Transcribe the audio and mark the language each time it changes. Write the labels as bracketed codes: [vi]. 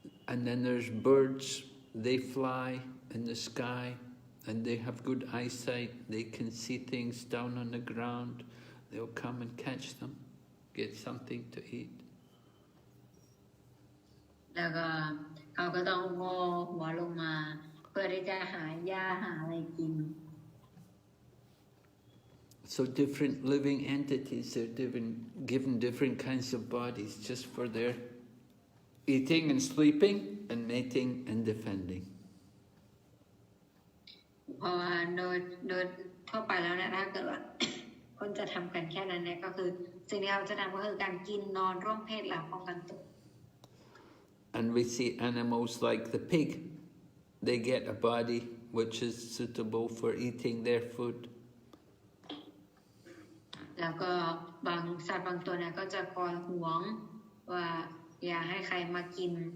[en] And then there's birds, they fly in the sky, and they have good eyesight. They can see things down on the ground. They'll come and catch them, get something to eat. [th] แล้วก็เขาก็ต้องงอหัวลงมาเพื่อที่จะหาหญ้าหาอะไรกิน [en] So different living entities are given different kinds of bodies just for their eating and sleeping and mating and defending. [th] เพราะว่าโดยทั่วไปแล้วเนี่ยถ้าเกิดว่าคนจะทำกันแค่นั้นเนี่ยก็คือสิ่งที่เขาจะทำก็คือการกินนอนร่วมเพศและป้องกันตัว [en] And we see animals like the pig. They get a body which is suitable for eating their food. [th] แล้วก็บางสัตว์บางตัวเนี่ยก็จะคอยหวงว่าอย่าให้ใครมากิน